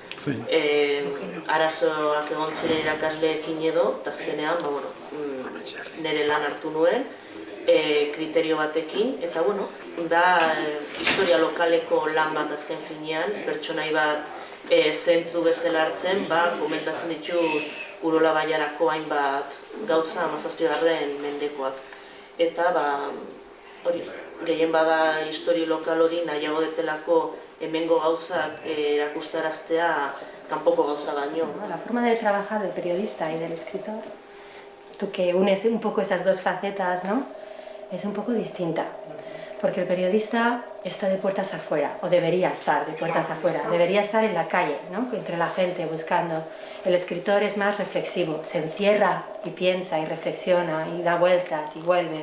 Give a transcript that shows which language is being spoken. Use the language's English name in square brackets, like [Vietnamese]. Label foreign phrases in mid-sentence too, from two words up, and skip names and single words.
[Basque] arazoak egon ziren irakasleekin edo, eta azkenean, nire lan hartu nuen, kriterio batekin, eta, da historia lokaleko lan bat azken finean, pertsonai bat zentru bezala hartzen, komentatzen ditu Urola Baiarako hainbat gauza 17. mendekoak. Eta, hori, gehien bada historia lokal hori nahiago detelako hemengo gauzak erakustaraztea kanpoko gauza baino. [Spanish] La forma de trabajar del periodista y del escritor, tú que unes un poco esas dos facetas, ¿no? Es un poco distinta. Porque el periodista está de puertas afuera, o debería estar de puertas afuera, debería estar en la calle, ¿no? Entre la gente, buscando. El escritor es más reflexivo, se encierra y piensa y reflexiona y da vueltas y vuelve.